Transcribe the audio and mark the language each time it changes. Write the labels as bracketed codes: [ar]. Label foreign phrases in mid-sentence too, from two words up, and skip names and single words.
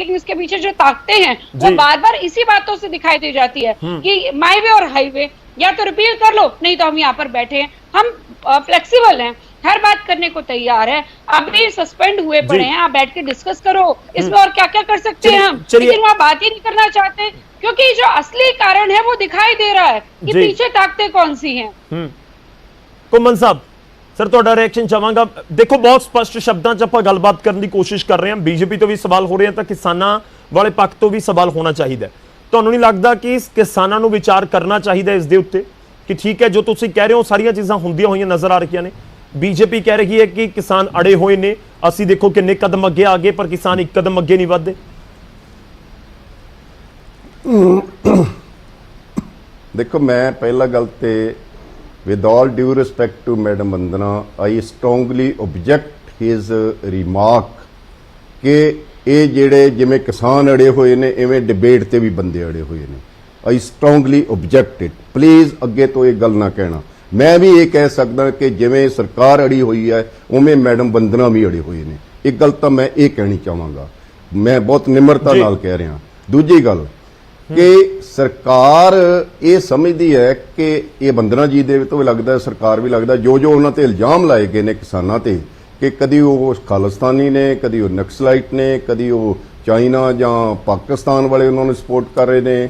[hi] लेकिन इसके पीछे जो ताकतें हैं वो बार बार इसी बातों से दिखाई दे जाती है कि [en] my way or highway [hi] या तो रिपील कर लो, नहीं तो हम यहाँ पर बैठे हैं। हम फ्लेक्सिबल हैं, हर बात करने को तैयार है। अभी सस्पेंड हुए पड़े हैं, आप बैठ के डिस्कस करो इसमें और क्या क्या कर सकते हैं हम, लेकिन वहाँ बात ही नहीं करना चाहते क्योंकि जो असली कारण है वो दिखाई दे रहा है कि पीछे ताकतें कौन सी हैं। [pa] ਘੁੰਮਣ ਸਾਹਿਬ ਸਰ ਤੁਹਾਡਾ ਰਿਐਕਸ਼ਨ ਚਾਹਾਂਗਾ। ਦੇਖੋ ਬਹੁਤ ਸਪਸ਼ਟ ਸ਼ਬਦਾਂ 'ਚ ਆਪਾਂ ਗੱਲਬਾਤ ਕਰਨ ਦੀ ਕੋਸ਼ਿਸ਼ ਕਰ ਰਹੇ ਹਾਂ, ਬੀਜੇਪੀ ਤੋਂ ਵੀ ਸਵਾਲ ਹੋ ਰਹੇ ਹਨ ਤਾਂ ਕਿਸਾਨਾਂ ਵਾਲੇ ਪੱਖ ਤੋਂ ਵੀ ਸਵਾਲ ਹੋਣਾ ਚਾਹੀਦਾ। ਤੁਹਾਨੂੰ ਨਹੀਂ ਲੱਗਦਾ ਕਿ ਕਿਸਾਨਾਂ ਨੂੰ ਵਿਚਾਰ ਕਰਨਾ ਚਾਹੀਦਾ ਇਸ ਦੇ ਉੱਤੇ ਕਿ ਠੀਕ ਹੈ ਜੋ ਤੁਸੀਂ ਕਹਿ ਰਹੇ ਹੋ ਸਾਰੀਆਂ ਚੀਜ਼ਾਂ ਹੁੰਦੀਆਂ ਹੋਈਆਂ ਨਜ਼ਰ ਆ ਰਹੀਆਂ ਨੇ, ਬੀਜੇਪੀ ਕਹਿ ਰਹੀ ਹੈ ਕਿ ਕਿਸਾਨ ਅੜੇ ਹੋਏ ਨੇ, ਅਸੀਂ ਦੇਖੋ ਕਿੰਨੇ ਕਦਮ ਅੱਗੇ ਆ ਗਏ ਪਰ ਕਿਸਾਨ ਇੱਕ ਕਦਮ ਅੱਗੇ ਨਹੀਂ ਵਧਦੇ। ਦੇਖੋ ਮੈਂ ਪਹਿਲਾ ਗੱਲ ਤੇ [en] with all due respect to Madam Vandana, I strongly object his remark [pa] ਕਿ ਇਹ ਜਿਹੜੇ ਜਿਵੇਂ ਕਿਸਾਨ ਅੜੇ ਹੋਏ ਨੇ ਇਵੇਂ ਡਿਬੇਟ ਤੇ ਵੀ ਬੰਦੇ ਅੜੇ ਹੋਏ ਨੇ। [en] I strongly object it, [pa] ਪਲੀਜ਼ ਅੱਗੇ ਤੋਂ ਇਹ ਗੱਲ ਨਾ ਕਹਿਣਾ। ਮੈਂ ਵੀ ਇਹ ਕਹਿ ਸਕਦਾ ਕਿ ਜਿਵੇਂ ਸਰਕਾਰ ਅੜੀ ਹੋਈ ਹੈ ਉਵੇਂ ਮੈਡਮ ਵੰਦਨਾ ਵੀ ਅੜੇ ਹੋਏ ਨੇ। ਇੱਕ ਗੱਲ ਤਾਂ ਮੈਂ ਇਹ ਕਹਿਣੀ ਚਾਹਾਂਗਾ, ਮੈਂ ਬਹੁਤ ਨਿਮਰਤਾ ਨਾਲ ਕਹਿ ਰਿਹਾ। ਦੂਜੀ ਗੱਲ ਕਿ ਸਰਕਾਰ ਇਹ ਸਮਝਦੀ ਹੈ ਕਿ ਇਹ ਵੰਦਨਾ ਜੀ ਦੇ ਤੋਂ ਵੀ ਲੱਗਦਾ, ਸਰਕਾਰ ਵੀ ਲੱਗਦਾ, ਜੋ ਉਹਨਾਂ ਤੇ ਇਲਜ਼ਾਮ ਲਾਏ ਗਏ ਨੇ ਕਿਸਾਨਾਂ ਤੇ ਕਿ ਕਦੀ ਉਹ ਖਾਲਿਸਤਾਨੀ ਨੇ, ਕਦੀ ਉਹ ਨਕਸਲਾਈਟ ਨੇ, ਕਦੀ ਉਹ ਚਾਈਨਾ ਜਾਂ ਪਾਕਿਸਤਾਨ ਵਾਲੇ ਉਹਨਾਂ ਨੂੰ ਸਪੋਰਟ ਕਰ ਰਹੇ ਨੇ।